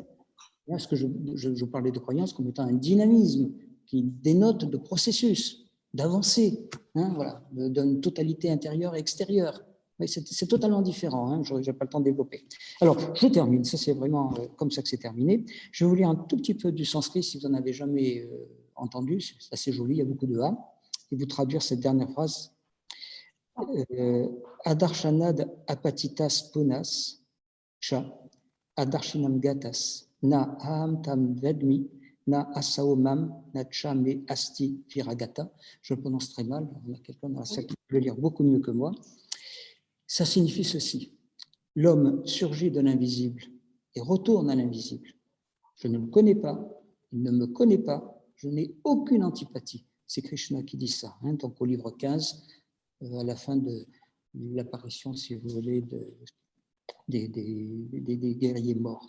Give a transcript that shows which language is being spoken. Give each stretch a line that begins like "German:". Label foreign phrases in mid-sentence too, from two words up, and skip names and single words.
French: Parce que je parlais de croyance comme étant un dynamisme qui dénote de processus, d'avancée, voilà, d'une totalité intérieure et extérieure. Mais c'est totalement différent, je n'ai pas le temps de développer. Alors, je termine, ça c'est vraiment comme ça que c'est terminé. Je vais vous lire un tout petit peu du sanskrit si vous n'en avez jamais entendu, c'est assez joli, il y a beaucoup de A, et vous traduire cette dernière phrase.
Sanskrit: Adarshanad apatitas punas cha adarshinam gatas na aham tam vedmi na asaomam na cha me asti viragata.
French: Je le prononce très mal, il y a quelqu'un dans la salle qui peut le lire beaucoup mieux que moi. Ça signifie ceci: l'homme surgit de l'invisible et retourne à l'invisible. Je ne le connais pas, il ne me connaît pas, je n'ai aucune antipathie. C'est Krishna qui dit ça, donc au livre 15, à la fin de l'apparition, si vous voulez, des guerriers morts.